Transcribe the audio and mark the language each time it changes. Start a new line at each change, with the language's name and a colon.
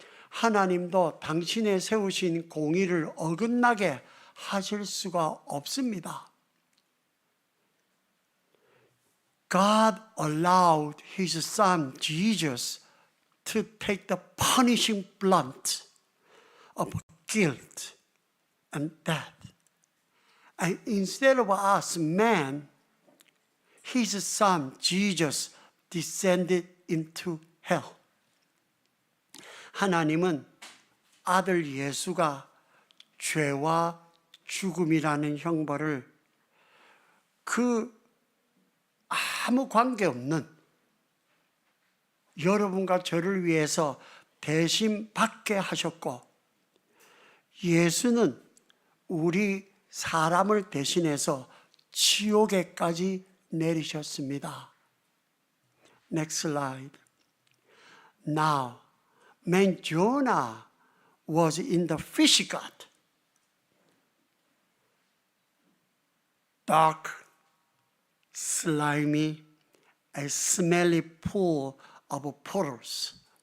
Korean: 하나님도 당신의 세우신 공의를 어긋나게 하실 수가 없습니다.
English: God allowed His Son Jesus to take the punishing blunt of guilt and death. And instead of us, man, His Son Jesus descended into hell.
Korean: 하나님은 아들 예수가 죄와 죽음이라는 형벌을 아무 관계없는 여러분과 저를 위해서 대신 받게 하셨고, 예수는 우리 사람을 대신해서 지옥에까지 내리셨습니다.
English: Next slide. Now, man Jonah was in the fish gut. Dark, slimy, a smelly pool of portals.